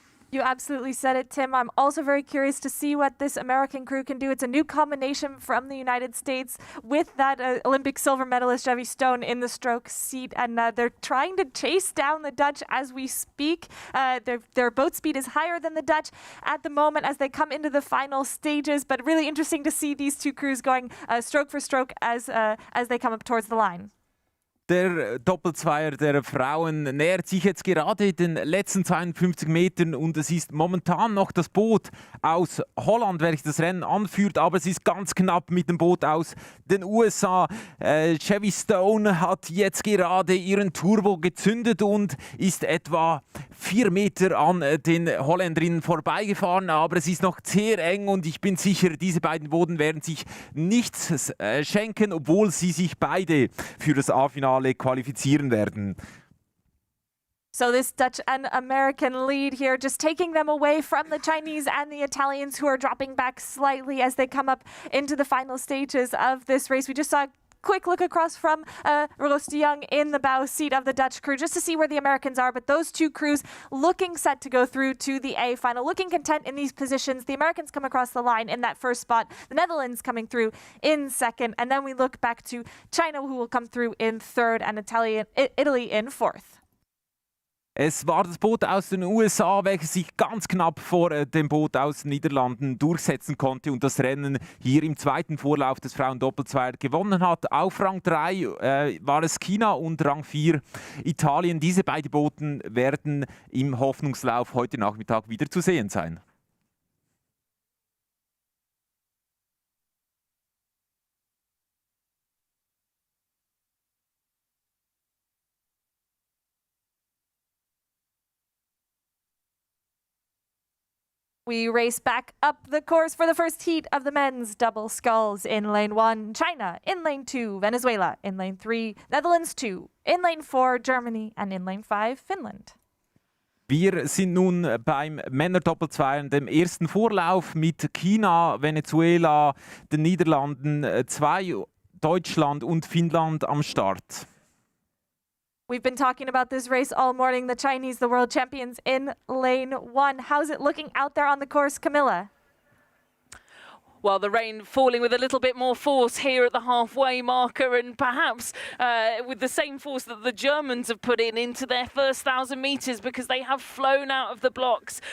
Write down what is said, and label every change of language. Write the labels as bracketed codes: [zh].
[en] You absolutely said it, Tim. I'm also very curious to see what this American crew can do. It's a new combination from the United States with that Olympic silver medalist Jevi Stone in the stroke seat, and they're trying to chase down the Dutch as we speak. Their boat speed is higher than the Dutch at the moment as they come into the final stages, but really interesting to see these two crews going stroke for stroke as they come up towards the line. [de] Der Doppelzweier der Frauen nähert sich jetzt gerade den letzten 52 Metern und es ist momentan noch das Boot aus Holland, welches das Rennen anführt, aber es ist ganz knapp mit dem Boot aus den USA. Jevi Stone hat jetzt gerade ihren Turbo gezündet und ist etwa 4 Meter an den Holländerinnen vorbeigefahren, aber es ist noch sehr eng und ich bin sicher, diese beiden Boote werden sich nichts schenken, obwohl sie sich beide für das A-Finale qualifizieren werden. [en] So this Dutch and American lead here, just taking them away from the Chinese and the Italians, who are dropping back slightly as they come up into the final stages of this race. We just saw a quick look across from Rose de Jong in the bow seat of the Dutch crew just to see where the Americans are, but those two crews looking set to go through to the A final, looking content in these positions. The Americans come across the line in that first spot, the Netherlands coming through in second, and then we look back to China, who will come through in third, and Italy in fourth. [de] Es war das Boot aus den USA, welches sich ganz knapp vor dem Boot aus den Niederlanden durchsetzen konnte und das Rennen hier im zweiten Vorlauf des Frauendoppelzweier gewonnen hat. Auf Rang 3 war es China und Rang 4 Italien. Diese beiden Boote werden im Hoffnungslauf heute Nachmittag wieder zu sehen sein. [en] We race back up the course for the first heat of the men's double sculls. In lane 1, China. In lane 2, Venezuela. In lane 3, Netherlands 2. In lane 4, Germany. And in lane 5, Finland. [de] Wir sind nun beim Männerdoppelzweier, dem ersten Vorlauf mit China, Venezuela, den Niederlanden, 2 Deutschland und Finnland am Start. [en] We've been talking about this race all morning. The Chinese, the world champions in lane 1. How's it looking out there on the course, Camilla? Well, the rain falling with a little bit more force here at the halfway marker, and perhaps with the same force that the Germans have put into their first 1,000 metres, because they have flown out of the blocks.